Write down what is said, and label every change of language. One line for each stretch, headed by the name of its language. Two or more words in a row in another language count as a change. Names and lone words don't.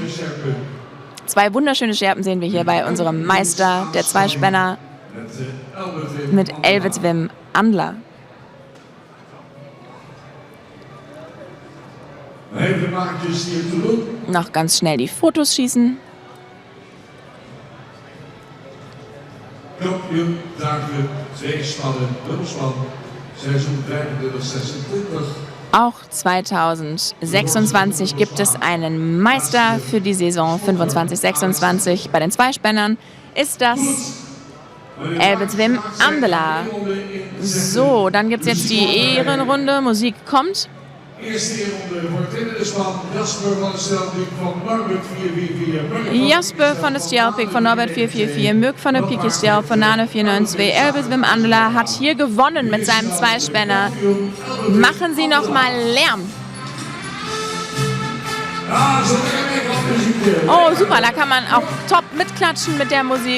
German: 2 wunderschöne Scherpen sehen wir hier bei unserem Meister der Zweispänner mit Elvis Wim Andler. Noch ganz schnell die Fotos schießen.
Dutch: Kampioen dragen 2 Spannen, dubbelspan, seizoen 25-26.
German: Auch 2026 gibt es einen Meister für die Saison 25-26. Bei den Zweispännern ist das Elvis Wim Andela. So, dann gibt es jetzt die Ehrenrunde. Musik kommt.
Dutch: Eerste eerronde voor het tweede span, Jasper van der Stelpik van Norbert 444.
German: Jasper van der Stelpik von Norbert 444, Mürk von der Pikestel von Nane 492. Elvis Wim Andela hat hier gewonnen mit seinem Zweispänner. Machen Sie noch mal Lärm. Oh, super, da kann man auch top mitklatschen mit der Musik.